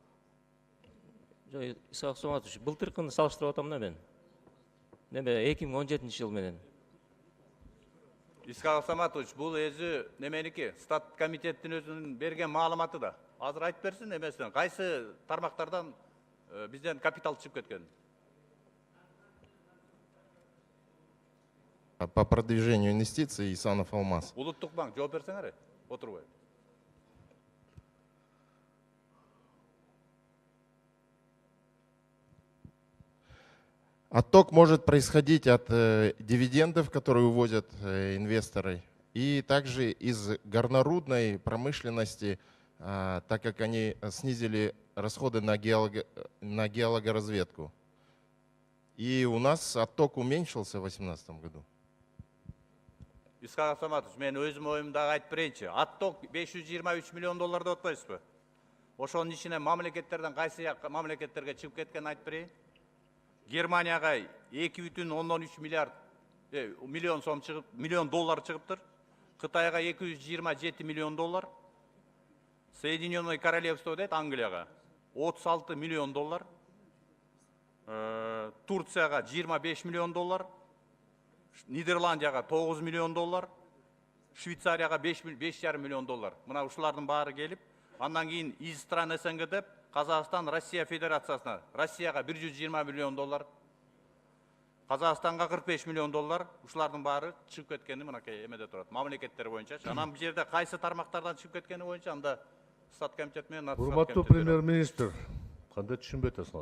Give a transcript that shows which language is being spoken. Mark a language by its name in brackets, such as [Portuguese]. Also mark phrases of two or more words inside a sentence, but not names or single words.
[Kyrgyz] Исхак Соматович, былтыркыны салыштырып атам да мен. Неме 2017 жыл менен. Исхак Саматович, бул өзү неменики? Стат комитеттин өзүнүн берген маалыматы да. Азыр айтып берсин эмесин, кайсы тармактардан бизден капитал чыгып кеткен? [Russian] По продвижению инвестиций Исанов Алмаз. [Kyrgyz] Улуттук банк, жооп берсеңер, отурбай. [Russian] Отток может происходить от дивидендов, которые увозят инвесторы, и также из горнорудной промышленности, так как они снизили расходы на геологоразведку. И у нас отток уменьшился в 2018 году. [Kyrgyz] Исхак Саматович, мен өзүм оюмдагы айтып берейинчи. Отток 523 миллион доллар деп атпайсызбы? Ошонун ичине мамлекеттерден кайсы мамлекеттерге чыгып кеткенин айтып берейин. Германияга 2,13 миллион сом чыгып, миллион доллар чыгыптыр. Кытайга 227 миллион доллар. [Russian] Соединенное Королевство [Kyrgyz] дейт Англияга 36 миллион доллар. Турцияга 25 миллион доллар. Нидерландияга 9 миллион доллар. Швейцарияга 5,5 миллион доллар. Мына ушулардын баары келип, андан кийин [Russian] из стран СНГ [Kyrgyz] деп Казакстан Россия Федерациясына, Россияга 120 миллион доллар, Казакстанга 45 миллион доллар, ушулардын баары чыгып кеткени мынакей эмеде турат, мамлекеттер боюнча. Анан бул жерде кайсы тармактардан чыгып кеткени боюнча анда Стат комитет менен Урматтуу премьер-министр, кандай түшүнбөй атасыңар?